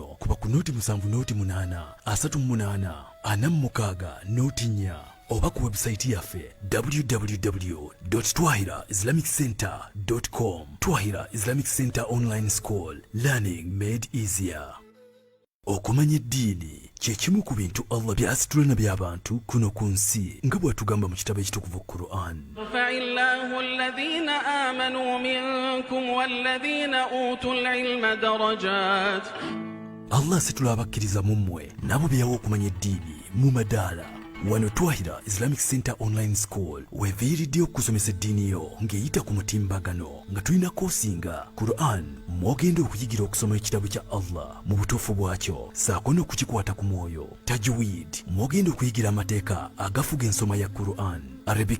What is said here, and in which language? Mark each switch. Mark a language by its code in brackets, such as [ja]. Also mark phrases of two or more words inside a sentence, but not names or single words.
[lg] Kuba ku nooti 7 nooti 8 38 46 nooti 4 oba ku website yaffe www.twahiraislamiccenter.com. [en] Twahira Islamic Center Online School, learning made easier. [lg] Okumanya eddiini kyekimu ku bintu Allah by'asitula by'abantu kuno ku nsi nga bw'atugamba mu kitabo ekitukuvu Quran. [ar] يرفع الله الذين آمنوا منكم والذين أوتوا العلم درجات. [lg] Allah asitula abakkiriza mu mmwe nabo bye yawa okumanya eddiini mu madaala. wano Twahira Islamic Center Online School weviiriddyo okusomesa eddiini yo ng'eyita ku mutimbagano nga tulina koosinga Quran mwogenda okuyigira okusoma ekitabo kya Allah mu butuufu bwakyo saako n'okukikwata ku mwoyo, Tajweed mwogenda okuyigira amateeka agafuga ensoma ya Quran, Arabic